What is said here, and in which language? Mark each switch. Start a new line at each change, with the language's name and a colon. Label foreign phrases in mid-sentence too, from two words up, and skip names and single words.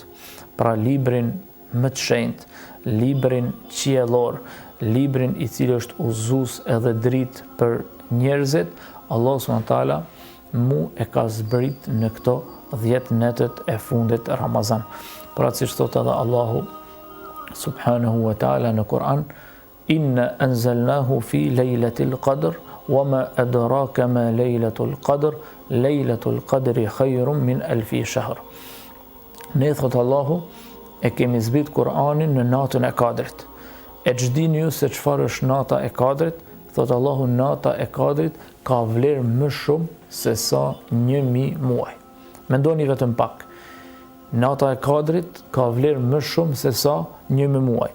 Albanian: Pra librin më të shenjtë, librin qiellor, librin i cili është udhëzues edhe dritë për njerëzit, Allahu
Arabic: سبحانه وتعالى
Albanian: mu e ka zbrit në këto 10 netët e fundit Ramazan. Pra siç thotë edhe Allahu
Arabic: سبحانه وتعالى
Albanian: në Kur'an,
Arabic: إنا أنزلناه في ليلة القدر وما أدراك ما ليلة القدر ليلة القدر خير من ألف شهر.
Albanian: Ne thotë Allahu e kemi zbrit Kur'anin në natën e Kadrit. E çdini ju se çfarë është nata e Kadrit? Thotë Allahu, nata e Kadrit ka vlerë më shumë se sa 1000 muaj. Mendoni vetëm pak. nata e Kadrit ka vlerë më shumë se sa 1 muaj.